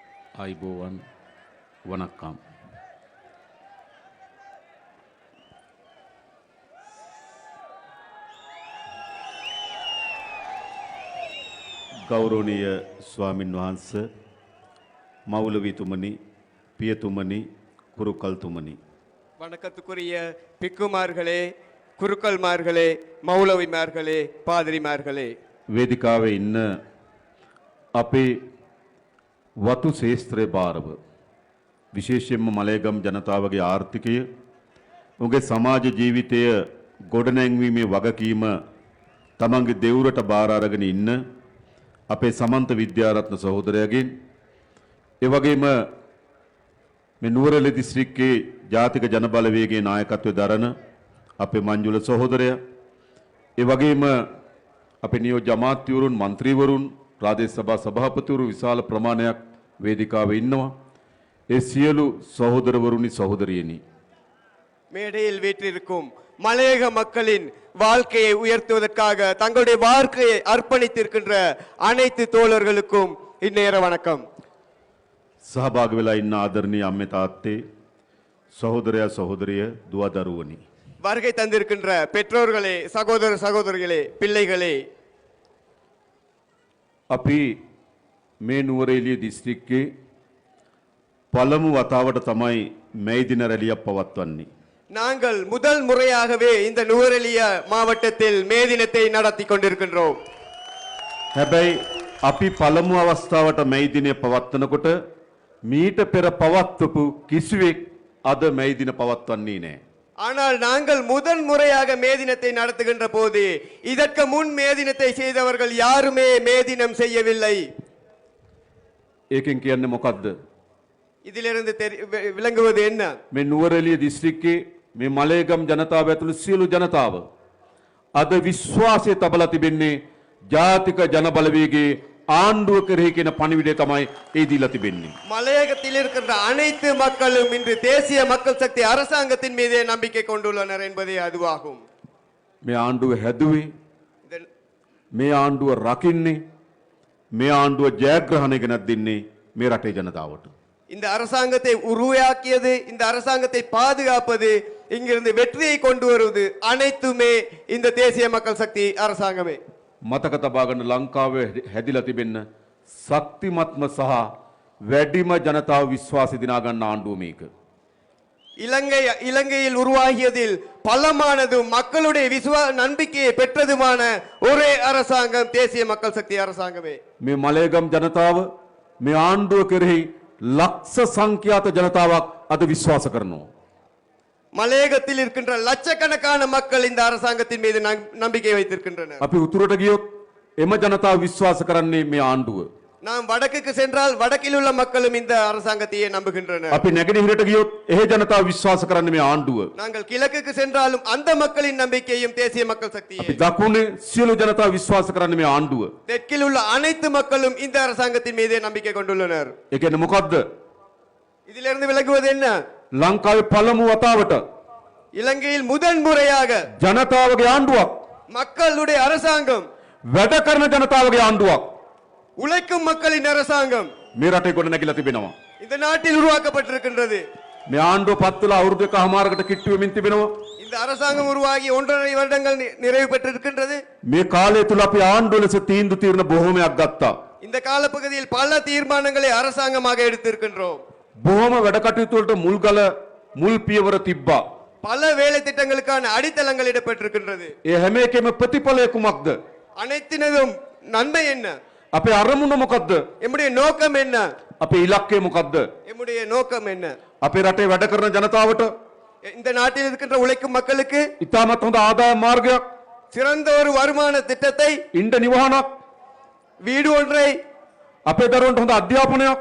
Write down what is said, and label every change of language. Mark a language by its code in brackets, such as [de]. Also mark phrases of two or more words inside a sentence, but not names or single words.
[si] आइबोवन वनक्कम गौरवनीय स्वामिन् वහන්සේ मौलवी [ta] பியத்துமணி குருக்கள் துமணி வணக்கத்துக்குரிய பிக்குமார்களே, குருக்கள்மார்களே, மௌலவிமார்களே, பாதிரிமார்களே, [si] වේදිකාවේ ඉන්න අපේ වතු ශේස්ත්‍රයේ භාරව විශේෂයෙන්ම මලයගම් ජනතාවගේ ආර්ථිකය උගේ සමාජ ජීවිතය ගොඩනැංවීමේ වගකීම තමන්ගේ දෙවුරට බාර අරගෙන ඉන්න අපේ සමන්ත විද්‍යාරත්න සහෝදරයාගෙන් ඒ වගේම මේ නුවරඑළිය දිස්ත්‍රික්කයේ ජාතික ජනබලවේගයේ නායකත්වය දරන අපේ මංජුල සහෝදරයා ඒ වගේම අපේ නියෝජ්‍ය අමාත්‍යවරුන් මන්ත්‍රීවරුන් ප්‍රාදේශ සභා සභාපතිවරු විශාල ප්‍රමාණයක් වේදිකාවේ ඉන්නවා. ඒ සියලු சகோதரවරුනි சகோதரியනි [ta] மேடையில் வீற்றிருக்கும் மலையக மக்களின் வாழ்க்கையை உயர்த்துவதற்காக தங்களுடைய வாழ்க்கையை அர்ப்பணித்திருக்கின்ற அனைத்து தோழர்களுக்கும் இந்நேர வணக்கம். [si] සහභාගී වෙලා ඉන්න ආදරණීය අම්මේ තාත්තේ සහෝදරයා සහෝදරිය දුව දරුවනි [ta] வருகை தந்திருக்கின்ற பெற்றோர்களே, சகோதர சகோதரிகளே, பிள்ளைகளே, [si] අපි මේ නුවරඑළිය දිස්ත්‍රික්කයේ පළමු වතාවට තමයි මේ දින රැලියක් පවත්වන්නේ. [ta] நாங்கள் முதல் முறையாகவே இந்த நுவரெலிய மாவட்டத்தில் மே தினத்தை நடத்தி கொண்டிருக்கின்றோம். [si] හැබැයි අපි පළමු අවස්ථාවට මේ දිනේ පවත්වනකොට මීට පෙර පවත්වපු කිසිවෙක් අද මේ දින පවත්වන්නේ නැහැ. [ta] ஆனால் நாங்கள் முதல் முறையாக மே தினத்தை நடத்துகின்ற போது இதற்கு முன் மே தினத்தை செய்தவர்கள் யாருமே மே தினம் செய்யவில்லை. [si] ඒකෙන් කියන්නේ මොකද්ද? [ta] இதிலிருந்து விளங்குவது என்ன? [si] මේ නුවරඑළිය දිස්ත්‍රික්කයේ මේ මලයගම් ජනතාව ඇතුළු සියලු ජනතාව අද විශ්වාසය තබලා තිබෙන්නේ ජාතික ජනබලවේගයේ ආණ්ඩුව කෙරෙහි කියන පණිවිඩය තමයි ඒ දීලා තිබෙන්නේ. [ta] மலையகத்தில் இருக்கின்ற அனைத்து மக்களும் இன்று தேசிய மக்கள் சக்தி அரசாங்கத்தின் மீதே நம்பிக்கை கொண்டுள்ளனர் என்பதே அதுவாகும். [si] මේ ආණ්ඩුව හැදුවේ, මේ ආණ්ඩුව රකින්නේ, මේ ආණ්ඩුව ජයග්‍රහණය ගෙනත් දෙන්නේ මේ රටේ ජනතාවට. [ta] இந்த அரசாங்கத்தை உருவாக்கியது, இந்த அரசாங்கத்தை பாதுகாப்பது, இங்கிருந்து வெற்றியை கொண்டு வருவது அனைத்துமே இந்த தேசிய மக்கள் சக்தி அரசாங்கமே. [si] මතක තබා ගන්න ලංකාවේ හැදිලා තිබෙන්න ශක්තිමත්ම සහ වැඩිම ජනතාව විශ්වාසය දිනා ගන්න ආණ්ඩුව මේක. [ta] இலங்கையில் உருவாகியதில் பலமானதும் மக்களுடைய நம்பிக்கையை பெற்றதுமான ஒரே அரசாங்கம் தேசிய மக்கள் சக்தி அரசாங்கமே. [si] මේ මලයගම් ජනතාව මේ ආණ්ඩුව කෙරෙහි ලක්ෂ සංඛ්‍යාත ජනතාවක් අද විශ්වාස කරනවා. [ta] மலையகத்தில் இருக்கின்ற லட்சக்கணக்கான மக்கள் இந்த அரசாங்கத்தின் மீது நம்பிக்கை வைத்திருக்கின்றனர். [si] අපි උතුරට ගියොත් එම ජනතාව විශ්වාස කරන්නේ මේ ආණ්ඩුව. [ta] நாம் வடக்குக்கு சென்றால் வடக்கில் உள்ள மக்களும் இந்த அரசாங்கத்தையே நம்புகின்றனர். [si] අපි නැගෙනහිරට ගියොත් එහි ජනතාව විශ්වාස කරන්නේ මේ ආණ්ඩුව. [ta] நாங்கள் கிழக்குக்கு சென்றாலும் அந்த மக்களின் நம்பிக்கையும் தேசிய மக்கள் சக்தியே. [si] අපි දකුණේ සියලු ජනතාව විශ්වාස කරන්නේ මේ ආණ්ඩුව. [ta] தெற்கில் உள்ள அனைத்து மக்களும் இந்த அரசாங்கத்தின் மீதே நம்பிக்கை கொண்டுள்ளனர். [si] ඒ කියන්නේ මොකද්ද? [ta] இதிலிருந்து விளங்குவது என்ன? [si] ලංකාවේ පළමු වතාවට [ta] இலங்கையில் முதன் முறையாக [si] ජනතාවගේ ආණ්ඩුවක්, [ta] மக்களுடைய அரசாங்கம், [si] වැඩ කරන ජනතාවගේ ආණ්ඩුවක් [ta] உழைக்கும் மக்களின் அரசாங்கம் [si] මේ රටේ ගොඩ නැගිලා තිබෙනවා. [ta] இந்த நாட்டில் உருவாக்கப்பட்டிருக்கின்றது. [si] මේ ආණ්ඩුව පත් වෙලා අවුරුදු එකමාරකට කිට්ටු වෙමින් තිබෙනවා. [ta] இந்த அரசாங்கம் உருவாகி 1.5 வருடங்கள் நிறைவு பெற்றிருக்கின்றது. [si] මේ කාලය තුල අපි ආණ්ඩුව ලෙස තීන්දුව తీරන බොහෝමයක් ගත්තා. [ta] இந்த காலப்பகுதியில் பல தீர்மானங்களை அரசாங்கமாக எடுத்திருக்கின்றோம். [si] බොහෝම වැඩ කටයුතු වලට මුල් පියවර තිබ්බා. [ta] பல வேலை திட்டங்களுக்கான அடித்தளங்கள் இடப்பட்டிருக்கின்றது. [si] ඒ හැම එකෙම ප්‍රතිඵලය කුමක්ද? [ta] அனைத்தினதும் நன்மை என்ன? [si] අපේ අරමුණ මොකද්ද? [ta] எம்முடைய நோக்கம் என்ன? [si] අපේ ඉලක්කය මොකද්ද? [ta] எம்முடைய நோக்கம் என்ன? [si] අපේ රටේ වැඩ කරන ජනතාවට [ta] இந்த நாட்டில் இருக்கின்ற உழைக்கும் மக்களுக்கு [si] ඉතාමත් හොඳ ආදාය මාර්ගයක්, [ta] சிறந்த ஒரு வருமான திட்டத்தை, [si] ඉන්ද නිවහනක්, [ta] வீடு ஒன்றை, [si] අපේ දරුවන්ට හොඳ අධ්‍යාපනයක්,